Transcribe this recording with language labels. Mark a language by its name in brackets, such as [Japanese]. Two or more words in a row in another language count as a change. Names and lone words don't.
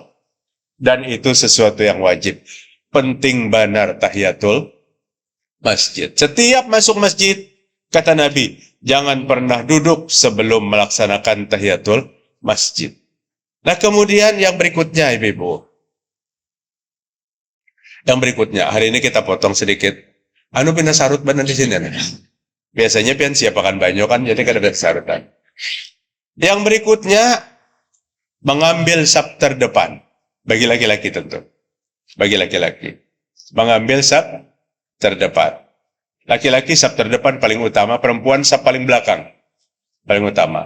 [Indonesian] Dan itu sesuatu yang wajib. Penting benar tahiyatul masjid. Setiap masuk masjid, kata Nabi, jangan pernah duduk sebelum melaksanakan tahiyatul masjid. Nah kemudian yang berikutnya, ibu-ibu. Yang berikutnya, hari ini kita potong sedikit. [Banjar] Anu pindah sarut benar di sini. Biasanya pian siapakan banyo kan, jadi kada ada sarutan. [Indonesian] Yang berikutnya, mengambil saf terdepan. Bagi laki-laki tentu. Bagi laki-laki. Mengambil saf terdepan. Laki-laki saf terdepan paling utama, perempuan saf paling belakang. Paling utama.